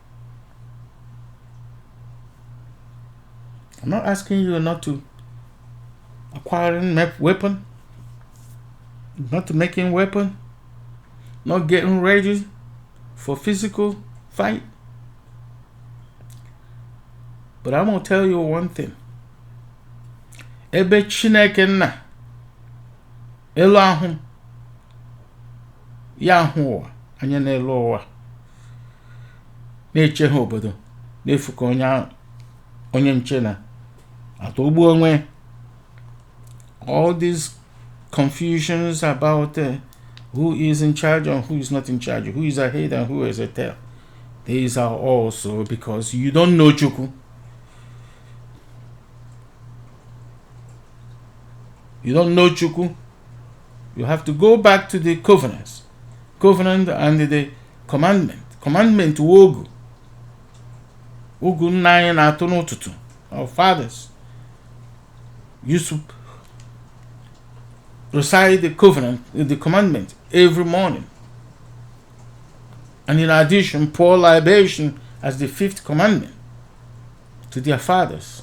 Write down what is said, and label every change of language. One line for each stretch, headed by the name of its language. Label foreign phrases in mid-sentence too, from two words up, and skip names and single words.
English: I'm not asking you not to acquiring weapon, not to making weapon, not getting ready for physical fight. But I'm gonna tell you one thing.
Igbo: Ebe Chineke nna elu ahụ ya ahụ ụwa anya n'elu ụwa na-eche ha obodo na-efu ka onye nche na atọgbu onwe.
English: All these confusions about who is in charge and who is not in charge, who is a head and who is a tail, these are also because you don't know Chukwu. You don't know Chukwu. You have to go back to the covenant and the commandment
Igbo: wogu nna na atụ n'ụtụtụ.
English: Our fathers used to recite the commandment every morning, and in addition pour libation as the 5th commandment to their fathers.